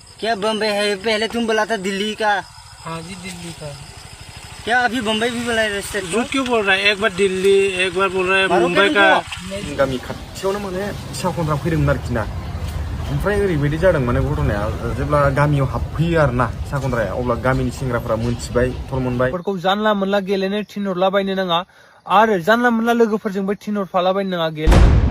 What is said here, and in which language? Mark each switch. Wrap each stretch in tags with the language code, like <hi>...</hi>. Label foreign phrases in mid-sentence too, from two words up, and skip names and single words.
<hi>क्या बम्बई है? पहले तुम बोला था दिल्ली का। हाँ जी दिल्ली का। क्या अभी बम्बई भी बोला है? झूठ क्यों बोल रहा है? एक बार दिल्ली, एक बार बोल रहा है मुंबई का।</hi> <brx>गामि खाथियावनो माने साहा खनद्रा फैदोंमोन आरोखि ना। ओमफ्राय ओरैबायदि जादों माने घटनाया जेब्ला गामियाव हाबफैयो आरो ना साहा खनद्राया अब्ला गामिनि सेंग्राफोरा मोनथिबाय थर मोनबाय। फोरखौ जानला मोनला गेलेनो थिनहरलाबायनो नाङा आरो जानला मोनला लोगोफोरजोंबो थिनहरफालाबायनो नाङा गेलेनो।</brx>